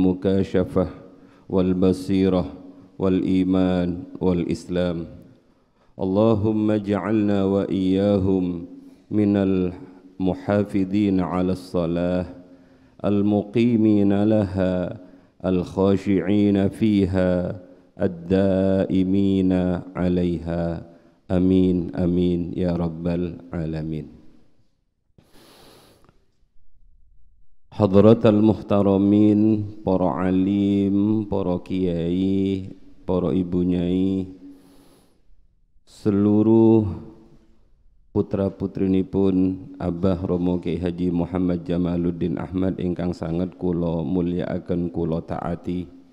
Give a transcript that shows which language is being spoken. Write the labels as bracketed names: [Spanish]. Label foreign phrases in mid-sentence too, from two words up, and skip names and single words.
[Arabic] المكاشفة والبصيرة والإيمان والإسلام اللهم اجعلنا وإياهم من المحافظين على الصلاة المقيمين لها الخاشعين فيها الدائمين عليها آمين آمين يا رب العالمين. حضرات المحترمين, [Javanese] para alim, para kiai, para ibu nyai, seluruh putra putrinipun Abah Romo Kiai Haji Muhammad Jamaluddin Ahmad ingkang sangat kula mulyakaken kula taati,